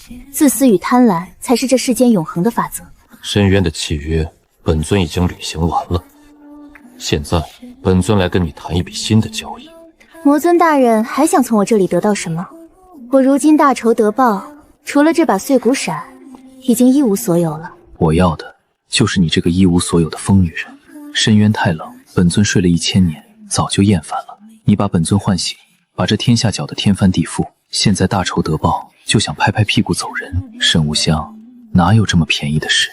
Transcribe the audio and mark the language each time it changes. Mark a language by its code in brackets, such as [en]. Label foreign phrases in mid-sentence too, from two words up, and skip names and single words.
[zh] 自私與貪婪，才是這世間永恆的法則。深淵的契約，本尊已經履行完了。現在，本尊來跟你談一筆新的交易。魔尊大人還想從我這裡得到什麼？我如今大仇得報，除了這把碎骨閃，已經一無所有了。我要的就是你這個一無所有的瘋女人。深淵太冷，本尊睡了1000年，早就厭煩了。你把本尊喚醒，把這天下攪得天翻地覆。現在大仇得報，就想拍拍屁股走人。沈無香，哪有這麼便宜的事？